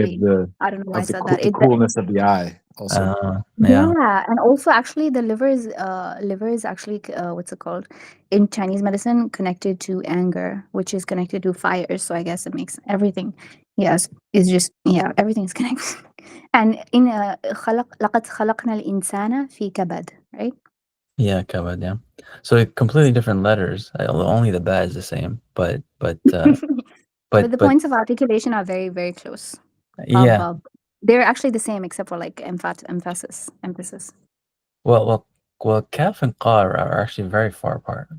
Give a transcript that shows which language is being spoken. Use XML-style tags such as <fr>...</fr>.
<en>actually, I don't know why I said that. the coolness of the eye. Also, Yeah. Yeah, and also actually the liver is actually what's it called in Chinese medicine connected to anger, which is connected to fire. So I guess it makes everything. Yes, it's just yeah, everything's connected. And in</en> <ar>لقد خلقنا الإنسان في كبد, right?</ar> <en>Yeah, covered. Yeah. So completely different letters. Only the ba is the same, but But the but points of articulation are very very close. yeah. They're actually the same except for like emphasis. Well, kaf and qa are actually very far apart.</en>